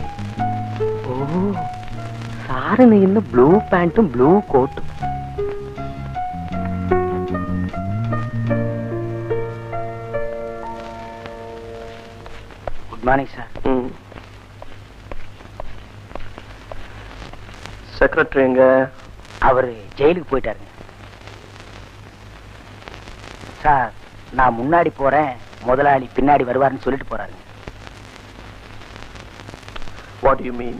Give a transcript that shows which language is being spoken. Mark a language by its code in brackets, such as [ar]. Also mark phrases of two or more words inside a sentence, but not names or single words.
[ml] ഓ സാറിന് ഇന്ന് ബ്ലൂ പാന്റും ബ്ലൂ കോട്ടും. [en] good morning sir. [ta] செக்ரட்டரி எங்க? அவரு ஜெயிலுக்கு போயிட்டாருங்க சார். நான் முன்னாடி போறேன், முதலாளி பின்னாடி வருவாருன்னு சொல்லிட்டு போறாருங்க. [en] what you mean?